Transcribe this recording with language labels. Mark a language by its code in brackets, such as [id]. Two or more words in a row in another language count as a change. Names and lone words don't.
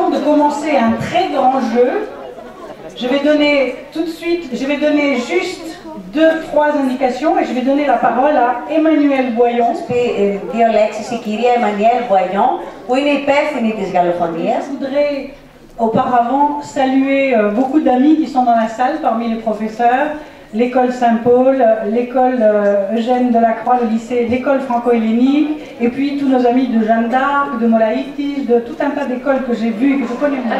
[fr] commencer un très grand jeu. Je vais donner tout de suite, je vais donner juste 2-3 indications et je vais donner la parole à Emmanuelle Boyon. [el] Δύο λέξεις η κυρία Emmanuelle Boyon, που είναι υπεύθυνη της γαλλοφωνίας. [fr] Je voudrais auparavant saluer beaucoup d'amis qui sont dans la salle parmi les professeurs, l'école Saint-Paul, l'école Eugène Delacroix, le lycée, l'école franco-hellénique, et puis tous nos amis de Jeanne d'Arc, de Molaïtis, de tout un tas d'écoles que j'ai vues et que je connais bien.